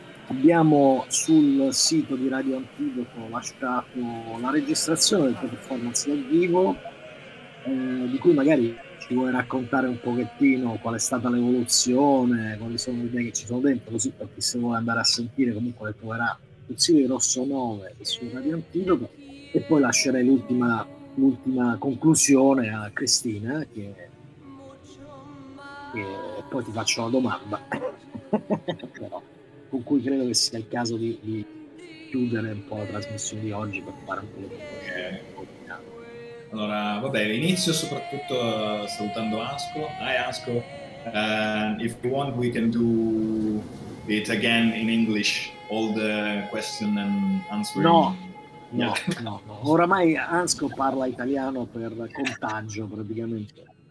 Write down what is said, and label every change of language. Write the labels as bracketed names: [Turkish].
[Italian] Abbiamo sul sito di Radio Antidoto lasciato la registrazione del tuo performance dal vivo, di cui magari ci vuoi raccontare un pochettino qual è stata l'evoluzione, quali sono le idee che ci sono dentro, così per chi se vuole andare a sentire comunque le troverà sul sito di Rosso 9 su Radio Antidoto, e poi lascerei l'ultima conclusione a Cristina che poi ti faccio la domanda. Però con cui credo che sia il caso di chiudere un po' la trasmissione di oggi per fare un po' di Allora, vabbè, inizio soprattutto salutando Asco. [English] Hi Asco, if you want we can do it again in English, all the question and answering. [Italian] No. Oramai Asco parla italiano per contagio praticamente.